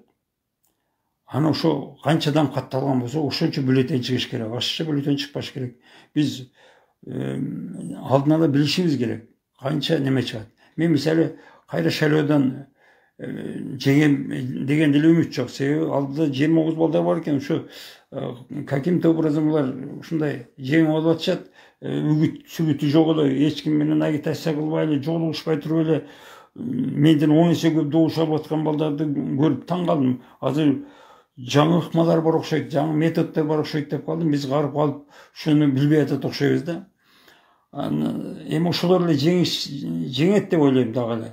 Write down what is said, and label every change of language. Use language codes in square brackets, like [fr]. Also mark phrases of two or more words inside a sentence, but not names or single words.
[ky] Аны ошо канчадан катталган болсо, ошончо бюллетень чыгыш керек. Ашыкча бюллетень чыкпаш керек. Биз алдын ала билишибиз керек. Канча неме чыгат. Мен мисалы кайра шайлоодон жеңем деген деле үмүт жок. Себеби алдыда 29 балдар бар экен. Ошо [ru] каким-то образом [ky] булар ушундай жеңип алып атышат. Үгүт-сүгүтү жок эле, эч ким менен агитация кылбай эле, жолугушпай туруп эле менден 10 эсе көп добуш алып аткан балдарды көрүп таң калдым. Азыр жаңы ыкмалар бар окшойт, жаңы методдор бар окшойт деп калдым. Биз карып калып ушуну билбей атат окшойбуз да. Эми ошолор эле жеңет деп ойлойм дагы эле.